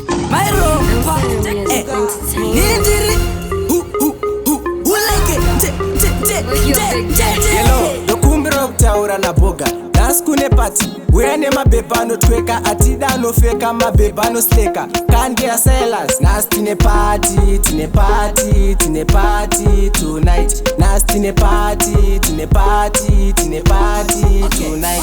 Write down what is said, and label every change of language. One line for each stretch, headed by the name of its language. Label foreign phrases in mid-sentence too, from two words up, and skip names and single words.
English: Mairo, pa, I'm eh, entertained. nindiri, hu, hu, hu, uleke, te, te, te, With your te, big te, te.
Shona: Yelo, ndokumbira kutaura naBhoga. Nhasi kune pati, uya nemabhebha anotweka, atida anofeka, mabhebha anosleka. Kandi yaSilas, nhasi tine pati, tine pati, tine pati tonight. Nhasi tine pati, tine pati, tine pati
English: Okay, tonight.